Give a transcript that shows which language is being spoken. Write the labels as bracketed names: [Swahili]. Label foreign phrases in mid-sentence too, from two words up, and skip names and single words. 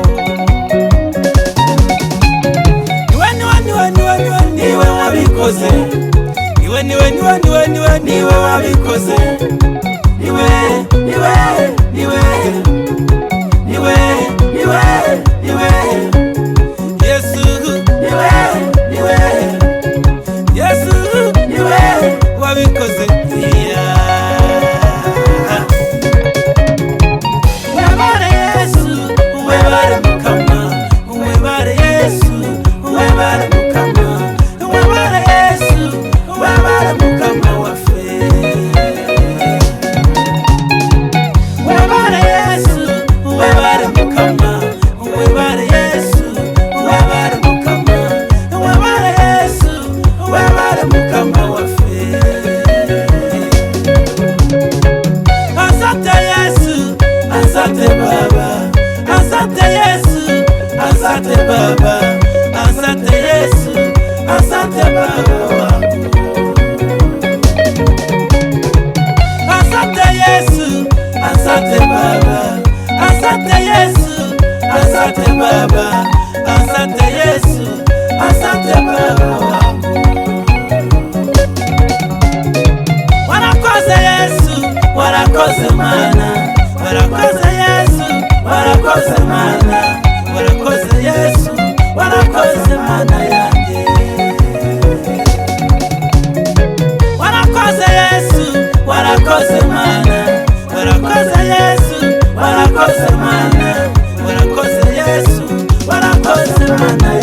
[Kinyarwanda] Niwe wabikoze, niwe wabikoze, niwe Yesu, Yesu niwe wabikoze. [Ganda] Webare Yesu, webare Mukama, webare Yesu, webare Mukama, webare Yesu, webare Mukama waffe. Webare Yesu, webare Mukama, webare Yesu, webare Mukama, webare Yesu, webare Mukama waffe. [Swahili] Asante Yesu, asante Baba, asante Yesu, asante Baba, asante Yesu, asante Baba wangu. Asante Yesu, asante Baba, asante Yesu, asante Baba, asante Yesu, asante Baba wangu. [Kinyarwanda] Warakoze Yesu, warakoze Mana, warakoze Yesu, warakoze Mana, warakoze Yesu, warakoze Mana yanjye. Warakoze Yesu, warakoze Mana, warakoze Yesu, warakoze Mana, warakoze Yesu, warakoze Mana.